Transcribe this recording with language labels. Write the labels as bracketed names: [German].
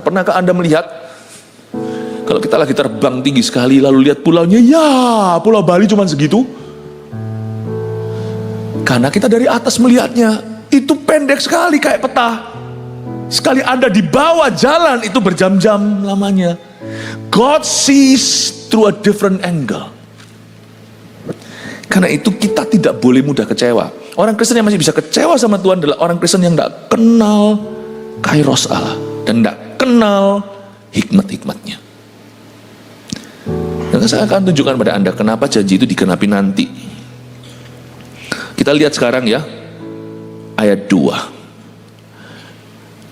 [Indonesian] Pernahkah Anda melihat, kalau kita lagi terbang tinggi sekali, lalu lihat pulaunya, ya Pulau Bali cuma segitu. Karena kita dari atas melihatnya, itu pendek sekali kayak peta. Sekali Anda di bawah jalan, itu berjam-jam lamanya. [English] God sees through a different angle. [Indonesian] Karena itu kita tidak boleh mudah kecewa. Orang Kristen yang masih bisa kecewa sama Tuhan adalah orang Kristen yang tidak kenal kairos Allah. Dan tidak kenal hikmat-hikmatnya. Dan saya akan tunjukkan pada Anda kenapa janji itu digenapi nanti. Kita lihat sekarang ya, ayat 2.